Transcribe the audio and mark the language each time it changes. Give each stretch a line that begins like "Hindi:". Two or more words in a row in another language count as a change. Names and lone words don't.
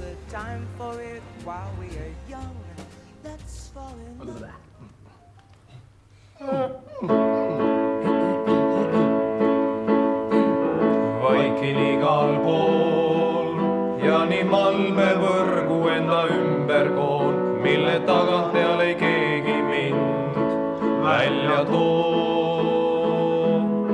English: time for it while we are young. Let's fall in love.
Estonian: Vaikin igal pool ja nii malmevõrgu enda ümber koon, mille tagant peal ei keegi mind välja too.